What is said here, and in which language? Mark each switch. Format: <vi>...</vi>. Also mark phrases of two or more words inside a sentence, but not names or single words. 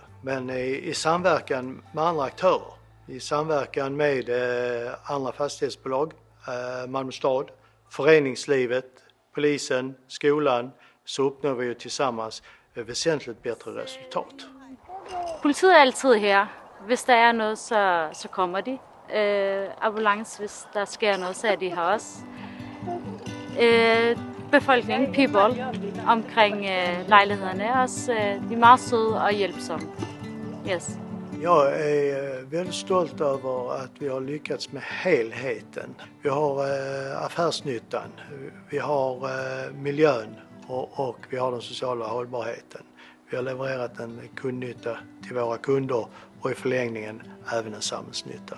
<sv>Men i samverkan med andra aktörer, i samverkan med andra fastighetsbolag, Malmö stad, föreningslivet, polisen, skolan, så uppnår vi ju tillsammans väsentligt bättre resultat. Politiet är alltid här.</sv> <da>Hvis der er noget, så kommer de. Ambulans, hvis der sker noget, så er de her også. Befolkningen, people, omkring lejlighederne er også de er meget søde og hjælpsomme. Yes.</da> <sv>Jag är väldigt stolt över att vi har lyckats med helheten. Vi har affärsnyttan, vi har miljön och vi har den sociala hållbarheten. Vi har levererat en kundnytta till våra kunder och i förlängningen även en samhällsnytta.</sv>